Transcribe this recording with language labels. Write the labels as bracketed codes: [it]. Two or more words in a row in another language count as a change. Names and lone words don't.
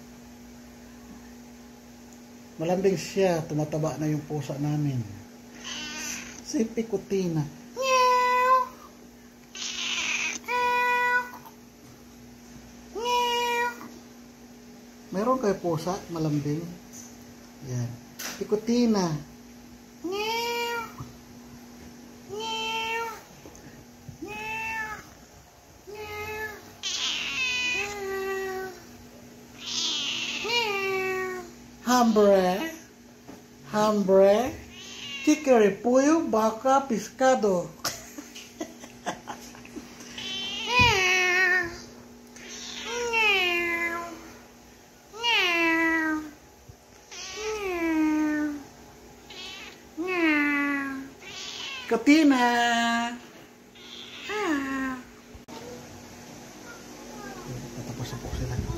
[tl] Malambing siya, tumataba na yung pusa namin. Si Picotina. Meron kayo pusa, malambing? Yan. Picotina. [es] Hambre, hambre, chicory, pollo, baka, pescado. [tl] Katina. Tatapos na po sila.